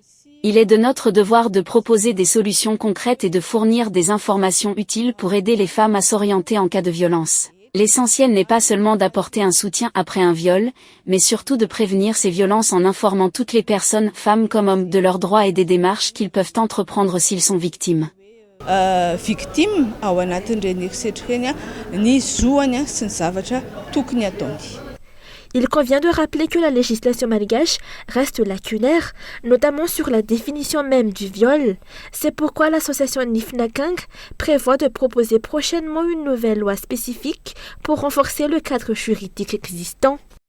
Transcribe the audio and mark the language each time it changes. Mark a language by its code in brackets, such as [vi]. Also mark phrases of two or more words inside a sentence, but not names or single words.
[fr] Il est de notre devoir de proposer des solutions concrètes et de fournir des informations utiles pour aider les femmes à s'orienter en cas de violence. L'essentiel n'est pas seulement d'apporter un soutien après un viol, mais surtout de prévenir ces violences en informant toutes les personnes, femmes comme hommes, de leurs droits et des démarches qu'ils peuvent entreprendre s'ils sont victimes. [mg] victime ao anatin'ireny eritrika ireny ny zoany sy ny zavatra tokony ataony. [fr] Il convient de rappeler que la législation malgache reste lacunaire, notamment sur la définition même du viol. C'est pourquoi l'association Nifnakang prévoit de proposer prochainement une nouvelle loi spécifique pour renforcer le cadre juridique existant.